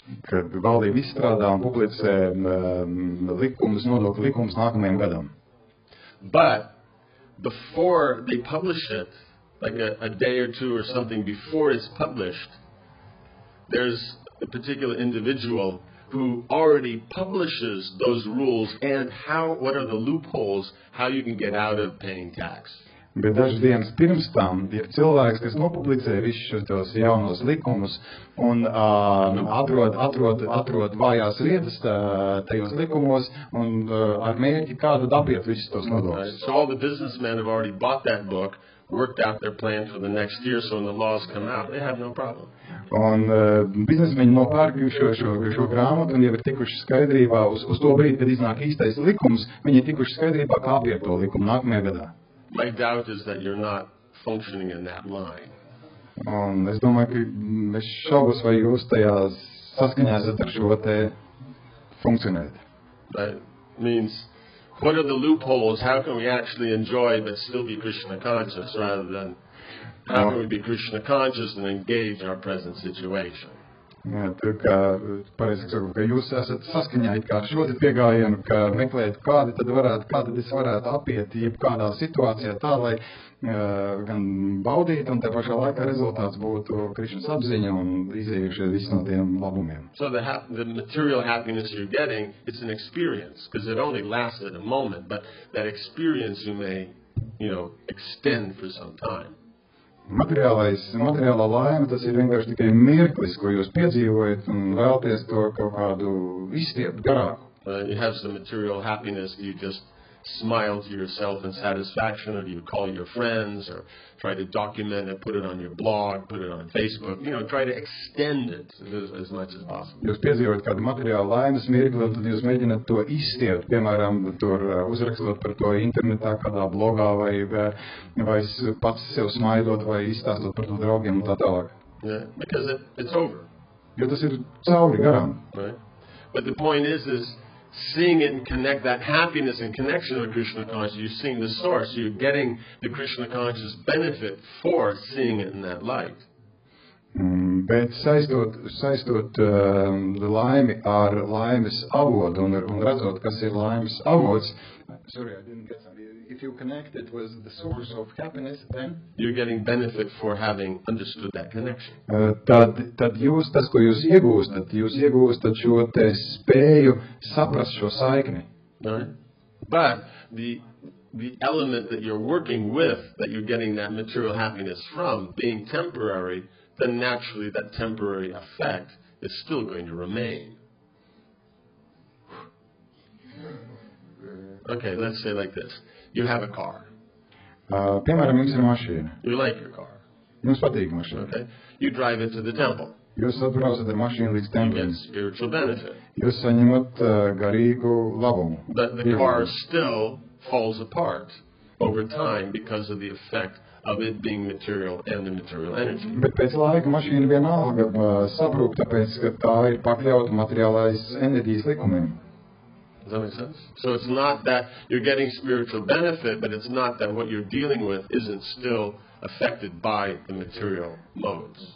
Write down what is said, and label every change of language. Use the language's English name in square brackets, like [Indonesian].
[Latvian] Kad valdība izstrādā un publicē nodokļu likumus nākamajam gadam. [English] But before they publish it, like a day or two or something before it's published, there's a particular individual who already publishes those rules and what are the loopholes, how you can get out of paying tax. [Latvian] Bet dažas dienas pirms tam ir cilvēks, kas nopublicē visus šos jaunos likumus un atrod vājās vietas tajos likumos un ar mērķi kādu apiet visus tos nodokļus. [English] So all the businessmen have already bought that book, worked out their plan for the next year, so when the laws come out, they have no problem. [Latvian] Un biznesmeņi nopērk šo grāmatu un jau ir tikuši skaidrībā uz to brīdi, kad iznāk īstais likums, viņi ir tikuši skaidrībā, kā apiet to likumu nākamajā gadā. [English] My doubt is that you're not functioning in that line. [Latvian] Un es domāju, ka es šaubos, vai jūs tajā saskaņā esat ar šo te funkcionēt. [English] That means, what are the loopholes? How can we actually enjoy but still be Krishna conscious, rather than how can we be Krishna conscious and engage our present situation? [Latvian] Tā kā, pareizi sakot, ka jūs esat saskaņā it kā ar šo pieejamību, ka meklējat, kā tad es varētu apiet jebkādā situācijā tā, lai gan baudītu, un te pašā laikā rezultāts būtu Krišnas apziņa un izējušie visi no tiem labumiem. [English] So the material happiness you're getting, it's an experience, because it only lasts at a moment, but that experience you may, extend for some time. [Latvian] Materiālā laime, tas ir vienkārši tikai mirklis, ko jūs piedzīvojat un vēlties to kaut kādu izstiept garāku. [English] You have some material happiness, you just smile to yourself in satisfaction, or you call your friends, or try to document it, put it on your blog, put it on Facebook, try to extend it as much as possible. [Latvian] Jūs piedzīvojat kādu materiālu laimes mirkli, un tad jūs mēģināt to izstiept, piemēram, tur uzrakstot par to internetā, kādā blogā, vai pats sev smaidot, vai izstāstot par to draugiem un tā tālāk. [English] Yeah, because it's over. [Latvian] Jo tas ir cauri garām. [English] Right? But the point is seeing it and connect that happiness and connection to Krishna consciousness. You're seeing the source. You're getting the Krishna consciousness benefit for seeing it in that light. [Latvian] Bet saistot laimi ar laimes avotu un redzot, kas ir laimes avots. [English] Sorry, I didn't get something. If you connect it with the source of happiness, then you're getting benefit for having understood that connection. [Latvian] Tad jūs, tas, ko jūs iegūstat šo te spēju saprast šo saikni. [English] Right? But the element that you're working with, that you're getting that material happiness from, being temporary, then naturally that temporary effect is still going to remain. Okay, let's say like this. You have a car. [Latvian] Piemēram, jums ir mašīna. [English] You like your car. [Latvian] Jums patīk mašīna. [English] Okay. You drive it to the temple. [Latvian] Jūs atbraucat ar mašīnu līdz templim. [English] You get spiritual benefit. [Latvian] Jūs saņemat garīgu labumu. [English] But the car still falls apart over time because of the effect of it being material and the material energy. [Latvian] Bet pēc laika mašīna vienalga sabrūk, tāpēc, ka tā ir pakļauta materiālais enerģijas likumiem. [English] Does that make sense? So it's not that you're getting spiritual benefit, but it's not that what you're dealing with isn't still affected by the material modes.